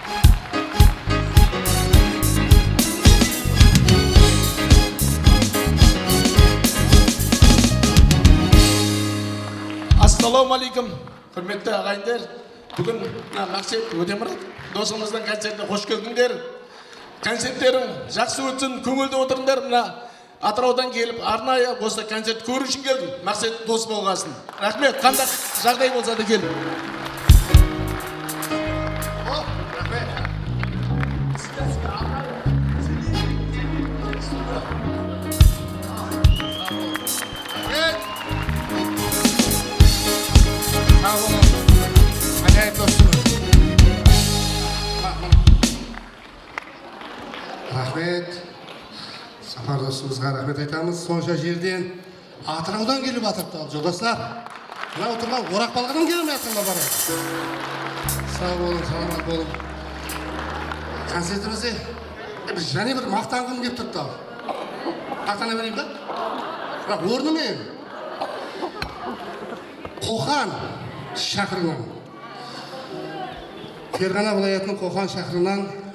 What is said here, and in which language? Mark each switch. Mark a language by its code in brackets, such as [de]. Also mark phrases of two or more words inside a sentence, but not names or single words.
[kk] Ассалаумағалейкум, құрметті ағайындар. Бүгін Мақсет Өтемұрат досымыздың концертіне қош келдіңдер. Концерттерің жақсы өтсін, көңілді отырыңдар. Мына Атыраудан келіп, арнайы осы концерт көру үшін келдім. Мақсет дос болғасын. Рахмет, қандай жағдай болса да келдім. [tr] Sağ olun. Acayip dostunuz. Rahmet. [kk] Сапар досымызға рахмет айтамыз. Сонша жерден Атыраудан келіп атырыпты ал жолдастар. Мына отырған орақ балғадан келіп жатырмын бара. Сау болың, саламат болың. Концертімізде және бір мақтанғым келіп тұрды ал. Мақтана берейін ба? Бірақ орнымен Қоқан шақырынан, [uz] Ферғана viloyatining Qo'qon shahridan